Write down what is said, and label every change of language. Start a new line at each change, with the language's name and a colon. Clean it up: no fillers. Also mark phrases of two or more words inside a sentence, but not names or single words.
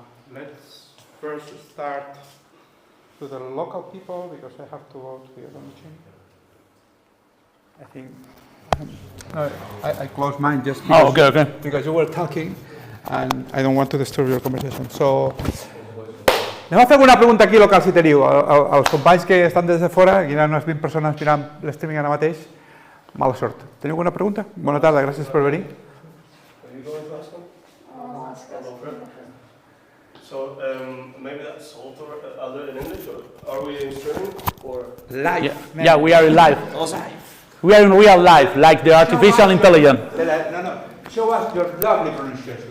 English: Let's first start to the local people, because I have to go to the other meeting. I think I closed mine just because, because you were talking and I don't want to disturb your conversation. So,
Catalan: anem a fer alguna pregunta aquí local, si teniu. Els companys que estan des de fora, hi ha unes 20 persones mirant l'streaming ara mateix, mala sort. Teniu alguna pregunta? Bona tarda, gràcies per venir.
English: So maybe that's solved in English, or are we in streaming or Live. Yeah, we are live. awesome? We are in real life, like the artificial intelligence. No. Show us your lovely pronunciation.